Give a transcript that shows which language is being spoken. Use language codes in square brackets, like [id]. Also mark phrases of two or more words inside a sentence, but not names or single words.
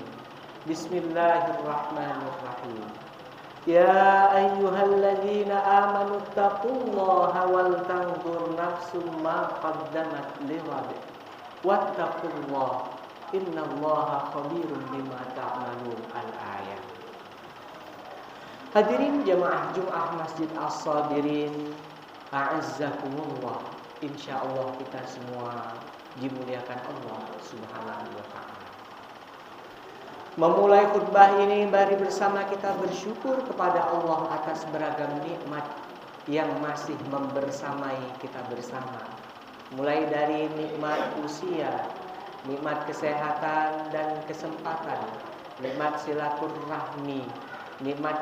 [ar] بسم الله الرحمن الرحيم. يا أيها الذين آمنوا اتقوا الله ولتنظر نفس ما قدمت لغد واتقوا الله إن الله خبير بما تعملون. Al-ayat. [id] Hadirin jamaah Jumat Masjid As-Sabirin, a'azzakumullah. Insyaallah kita semua dimuliakan Allah [ar] سبحانه وتعالى. [id] Memulai khutbah ini mari bersama kita bersyukur kepada Allah atas beragam nikmat yang masih membersamai kita bersama. Mulai dari nikmat usia, nikmat kesehatan dan kesempatan, nikmat silaturahmi, nikmat